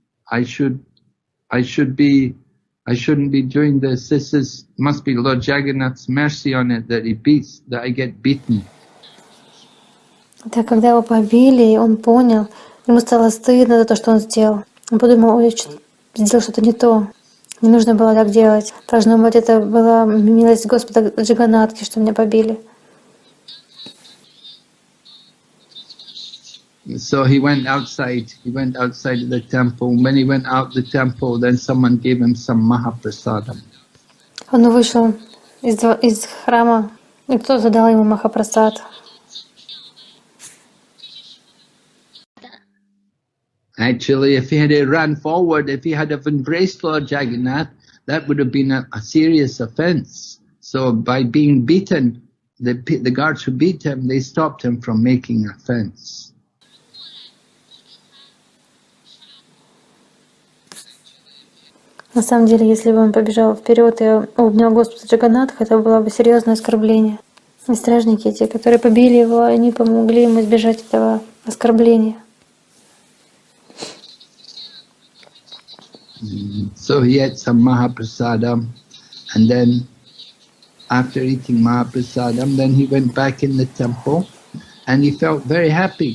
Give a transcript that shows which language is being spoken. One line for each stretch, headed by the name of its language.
English: I shouldn't be doing this. This must be Lord Jagannath's mercy on it that I get beaten.
Russian: Так когда его побили, он понял, ему стало стыдно за то, что он сделал. Он подумал, ой, сделал что-то не то. Не нужно было так делать. Должно быть, это была милость Господа Джаганатхи, что меня побили.
English: So he went outside of the temple. When he went out the temple, then someone gave him some Mahaprasadam.
Russian: Он вышел из храма, и кто-то дал ему Махапрасад.
English: Actually, if he had run forward, if he had have embraced Lord Jagannath, that would have been a serious offense. So by being beaten, the guards who beat him, they stopped him from making offense.
Russian: На самом деле, если бы он побежал вперед и обнял Господа Джаганатха, это было бы серьезное оскорбление. И стражники, те, которые побили его, они помогли ему избежать этого оскорбления.
English: So he ate some Mahaprasadam, and then after eating Mahaprasadam, then he went back in the temple, and he felt very happy.